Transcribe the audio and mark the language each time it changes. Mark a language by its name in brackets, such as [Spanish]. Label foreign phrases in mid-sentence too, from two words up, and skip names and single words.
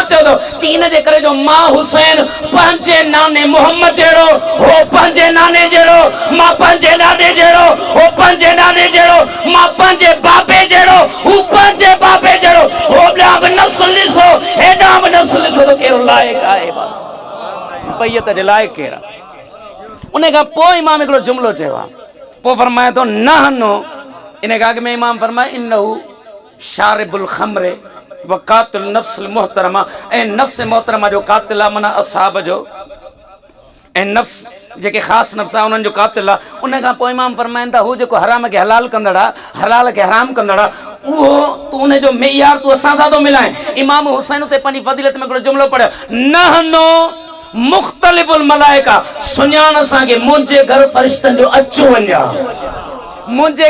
[Sindhi] चयो अथव चई इन जे करे जो मां हुसैन पंहिंजे नाने मोहम्मद जहिड़ो हो पंहिंजे नाने जहिड़ो मां पंहिंजे नाने जहिड़ो हो पंहिंजे नाने जहिड़ो मां पंहिंजे बाबे जहिड़ो हू पंहिंजे बाबे जहिड़ो होॾां बि नस्ल ॾिसो हेॾां बि नस्ल ॾिसो त कहिड़ो लाइक़ु आहे बैयत जे लाइक़ु केरु आहे उन खां पोइ इमाम हिकिड़ो जुमिलो चयो आहे पोइ फरमाए थो न हनो इन खां अॻु में इमाम फरमाए [Arabic] إنه شارب الخمر و قاتل نفس محترمة [Sindhi] ऐं नफ्स मुहतरमा जो कातिल आहे माना असहाब जो ऐं नफ्स जेके ख़ासि नफ्स आहे उन्हनि जो कातिल आहे उन खां पोइ इमाम फरमाइनि था हू जेको हराम खे हलाल कंदड़ आहे हलाल खे हराम कंदड़ आहे उहो तूं उनजो मेयार तूं असां सां थो मिलाए इमाम हुसैन उते पंहिंजी फज़ीलत में हिकिड़ो जुमिलो पढ़ियो न हनो [Arabic] مختلف الملائكة [Sindhi] सुञाण असांखे मुंहिंजे घर फरिश्तनि जो अचु वञा मुंहिंजे